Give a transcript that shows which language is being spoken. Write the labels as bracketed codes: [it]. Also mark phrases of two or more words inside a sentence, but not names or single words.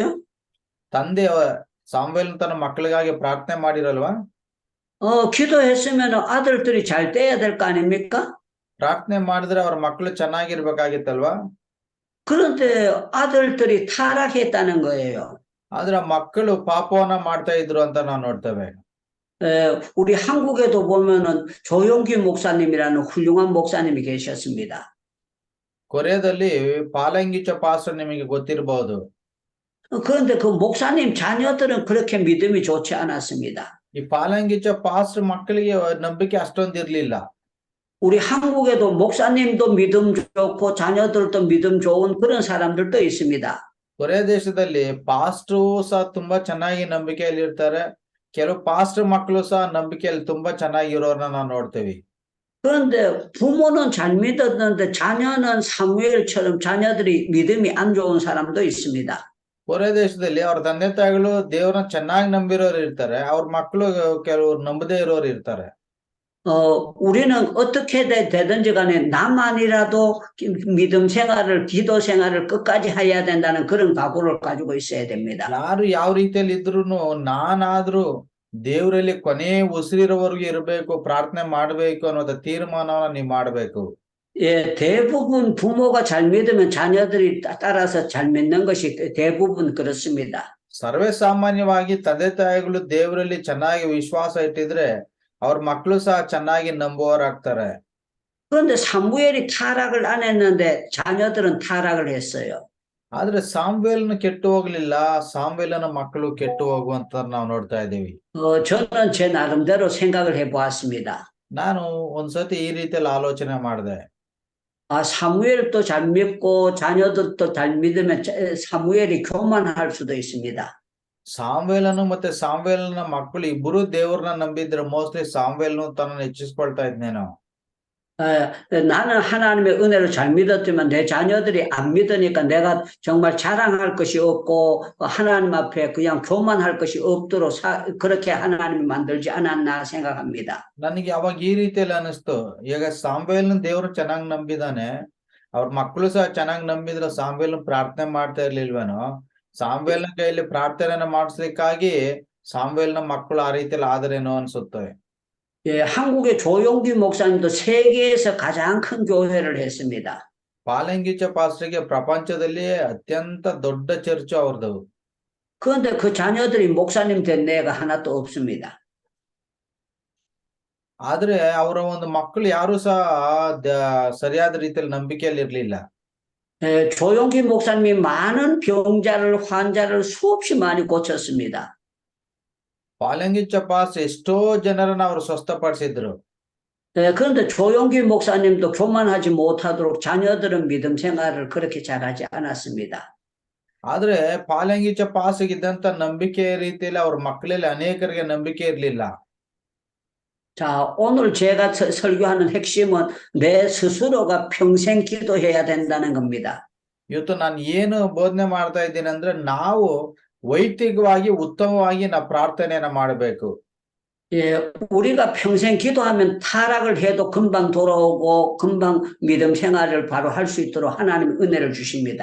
[kn] ತಂದೆ ಸಾಮ್ವೇಲನ ತನ್ನ ಮಕ್ಕಳಿಗಾಗಿ ಪ್ರಾರ್ಥನೆ ಮಾಡಿರಲ್ವಾ? [ko] 기도했으면 아들들이 잘 돼야 될 거 아닙니까? [kn] ಪ್ರಾರ್ಥನೆ ಮಾಡಿದ್ರೆ ಅವ್ರ ಮಕ್ಕಳು ಚೆನ್ನಾಗಿರ್ಬೇಕಾಗಿತ್ತಲ್ವಾ? [ko] 그런데 아들들이 타락했다는 거예요. [kn] ಆದ್ರೆ ಆ ಮಕ್ಕಳು ಪಾಪವನ್ನ ಮಾಡ್ತಾ ಇದ್ರು ಅಂತ ನಾವು ನೋಡ್ತೇವೆ. [ko] 우리 한국에도 보면은 조용기 목사님이라는 훌륭한 목사님이 계셨습니다. [kn] ಕೊರಿಯಾದಲ್ಲಿ ಪಾಲಂಗಿಚ ಪಾಸ್ಟರ್ ನಿಮಗೆ ಗೊತ್ತಿರಬಹುದು. [ko] 그런데 그 목사님 자녀들은 그렇게 믿음이 좋지 않았습니다. [kn] ಈ ಪಾಲಂಗಿಚ ಪಾಸ್ಟರ್ ಮಕ್ಕಳಿಗೆ ನಂಬಿಕೆ ಅಷ್ಟೊಂದಿರ್ಲಿಲ್ಲ. [ko] 우리 한국에도 목사님도 믿음 좋고 자녀들도 믿음 좋은 그런 사람들도 있습니다. [kn] ಕೊರಿಯಾ ದೇಶದಲ್ಲಿ ಪಾಸ್ಟ್ರು ಸಹ ತುಂಬಾ ಚೆನ್ನಾಗಿ ನಂಬಿಕೆಯಲ್ಲಿ ಇರ್ತಾರೆ. ಕೆಲವು ಪಾಸ್ಟರ್ ಮಕ್ಕಳು ಸಹ ನಂಬಿಕೆಯಲ್ಲಿ ತುಂಬಾ ಚೆನ್ನಾಗಿರೋರ್ನ ನಾವು ನೋಡ್ತೇವೆ. [ko] 그런데 부모는 잘 믿었는데 자녀는 사무엘처럼 자녀들이 믿음이 안 좋은 사람도 있습니다. [kn] ಕೊರಿಯಾ ದೇಶದಲ್ಲಿ ಅವ್ರ ತಂದೆ ತಾಯಿಗಳು ದೇವ್ರನ್ನ ಚೆನ್ನಾಗಿ ನಂಬಿರೋರು ಇರ್ತಾರೆ, ಅವ್ರ ಮಕ್ಕಳು ಕೆಲವರು ನಂಬದೇ ಇರೋರು ಇರ್ತಾರೆ. [ko] 우리는 어떻게 되든지 간에 나만이라도 믿음 생활을, 기도 생활을 끝까지 해야 된다는 그런 각오를 가지고 있어야 됩니다. [kn] ಯಾರು ಯಾವ ರೀತಿಯಲ್ಲಿ ಇದ್ರೂನು ನಾನಾದ್ರೂ ದೇವರಲ್ಲಿ ಕೊನೆ ಉಸಿರಿರೋವರೆಗೂ ಇರಬೇಕು, ಪ್ರಾರ್ಥನೆ ಮಾಡ್ಬೇಕು ಅನ್ನೋದ ತೀರ್ಮಾನವನ್ನ ನೀವು ಮಾಡ್ಬೇಕು. [ko] 예, 대부분 부모가 잘 믿으면 자녀들이 따라서 잘 믿는 것이 대부분 그렇습니다. [kn] ಸರ್ವೇ ಸಾಮಾನ್ಯವಾಗಿ ತಂದೆ ತಾಯಿಗಳು ದೇವರಲ್ಲಿ ಚೆನ್ನಾಗಿ ವಿಶ್ವಾಸ ಇಟ್ಟಿದ್ರೆ ಅವ್ರ ಮಕ್ಕಳು ಸಹ ಚೆನ್ನಾಗಿ ನಂಬುವವರಾಗ್ತಾರೆ. [ko] 그런데 사무엘이 타락을 안 했는데 자녀들은 타락을 했어요. [kn] ಆದ್ರೆ ಸಾಮ್ವೇಲ್ನ ಕೆಟ್ಟು ಹೋಗ್ಲಿಲ್ಲ, ಸಾಮ್ವೇಲನ ಮಕ್ಕಳು ಕೆಟ್ಟು ಹೋಗುವಂತ ನಾವು ನೋಡ್ತಾ ಇದ್ದೀವಿ. [ko] 저는 제 나름대로 생각을 해보았습니다. [kn] ನಾನು ಒಂದ್ಸತಿ ಈ ರೀತಿಯಲ್ಲಿ ಆಲೋಚನೆ ಮಾಡಿದೆ. [ko] 사무엘도 잘 믿고 자녀들도 잘 믿으면 사무엘이 교만할 수도 있습니다. [kn] ಸಾಮ್ವೇಲನು ಮತ್ತೆ ಸಾಮ್ವೇಲನ ಮಕ್ಕಳು ಇಬ್ಬರು ದೇವ್ರನ್ನ ನಂಬಿದ್ರೆ ಮೋಸ್ಟ್ಲಿ ಸಾಮ್ವೇಲ್ನು ತನ್ನನ್ನು ಹೆಚ್ಚಿಸ್ಕೊಳ್ತಾ ಇದ್ನೇನೋ. [ko] 나는 하나님의 은혜를 잘 믿었지만 내 자녀들이 안 믿으니까 내가 정말 자랑할 것이 없고 하나님 앞에 그냥 교만할 것이 없도록 그렇게 하나님이 만들지 않았나 생각합니다. [kn] ನನಗೆ ಅವಾಗ ಈ ರೀತಿಯಲ್ಲಿ ಅನಿಸ್ತು, ಈಗ ಸಾಮ್ವೇಲ್ನ ದೇವ್ರು ಚೆನ್ನಾಗಿ ನಂಬಿದಾನೆ, ಅವ್ರ ಮಕ್ಕಳು ಸಹ ಚೆನ್ನಾಗಿ ನಂಬಿದ್ರೆ ಸಾಮ್ವೇಲ್ನ ಪ್ರಾರ್ಥನೆ ಮಾಡ್ತಾ ಇರ್ಲಿಲ್ವೇನೋ, ಸಾಮ್ವೇಲ್ನ ಕೈಯಲ್ಲಿ ಪ್ರಾರ್ಥನೆನ ಮಾಡಿಸ್ಲಿಕ್ಕಾಗಿ ಸಾಮ್ವೇಲ್ನ ಮಕ್ಕಳು ಆ ರೀತಿಯಲ್ಲಿ ಆದರೇನೋ ಅನ್ಸುತ್ತೆ. [ko] 예, 한국의 조용기 목사님도 세계에서 가장 큰 교회를 했습니다. [kn] ಪಾಲಂಗಿಚ ಪಾಸ್ಟರ್ಗೆ ಪ್ರಪಂಚದಲ್ಲಿ ಅತ್ಯಂತ ದೊಡ್ಡ ಚರ್ಚ್ ಅವ್ರದ್ದು. [ko] 그런데 그 자녀들이 목사님 된 애가 하나도 없습니다. [kn] ಆದ್ರೆ ಅವರ ಒಂದು ಮಕ್ಕಳು ಯಾರು ಸಹ ಸರಿಯಾದ ರೀತಿಯಲ್ಲಿ ನಂಬಿಕೆಯಲ್ಲಿ ಇರ್ಲಿಲ್ಲ. [ko] 조용기 목사님이 많은 병자를 환자를 수없이 많이 고쳤습니다. [kn] ಪಾಲಂಗಿಚ ಪಾಸ್ಟರ್ ಎಷ್ಟೋ ಜನರನ್ನ ಅವರು ಸ್ವಸ್ಥಪಡಿಸಿದ್ರು. [ko] 그런데 조용기 목사님도 교만하지 못하도록 자녀들은 믿음 생활을 그렇게 잘하지 않았습니다. [kn] ಆದ್ರೆ ಪಾಲಂಗಿಚ ಪಾಸ್ಟರ್ಗೆ ಇದ್ದಂತ ನಂಬಿಕೆ ರೀತಿಯಲ್ಲಿ ಅವ್ರ ಮಕ್ಕಳಲ್ಲಿ ಅನೇಕರಿಗೆ ನಂಬಿಕೆ ಇರ್ಲಿಲ್ಲ. [ko] 자, 오늘 제가 설교하는 핵심은 내 스스로가 평생 기도해야 된다는 겁니다. [kn] ಇವತ್ತು ನಾನು ಏನು ಬೋಧನೆ ಮಾಡ್ತಾ ಇದ್ದೀನಿ ಅಂದ್ರೆ ನಾವು ವೈಯಕ್ತಿಕವಾಗಿ ಉತ್ತಮವಾಗಿ ನಾವು ಪ್ರಾರ್ಥನೆಯನ್ನ ಮಾಡಬೇಕು. [ko] 예, 우리가 평생 기도하면 타락을 해도 금방 돌아오고 금방 믿음 생활을 바로 할 수 있도록 하나님 은혜를 주십니다.